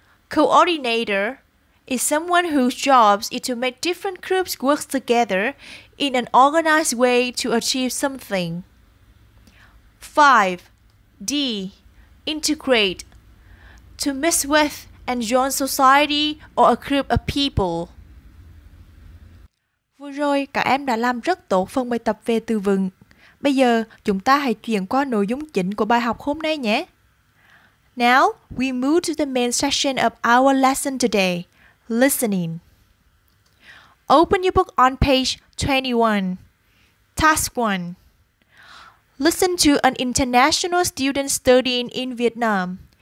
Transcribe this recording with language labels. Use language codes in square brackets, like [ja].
[en] Coordinator is someone whose job is to make different groups work together in an organized way to achieve something. 5. D. Integrate, to mix with and join society or a group of people. [vi] Vừa rồi, các em đã làm rất tốt phần bài tập về từ vựng. Bây giờ, chúng ta hãy chuyển qua nội dung chính của bài học hôm nay nhé. [en] Now, we move to the main section of our lesson today, listening. Open your book on page 21. Task 1. Listen to an international student studying in Vietnam.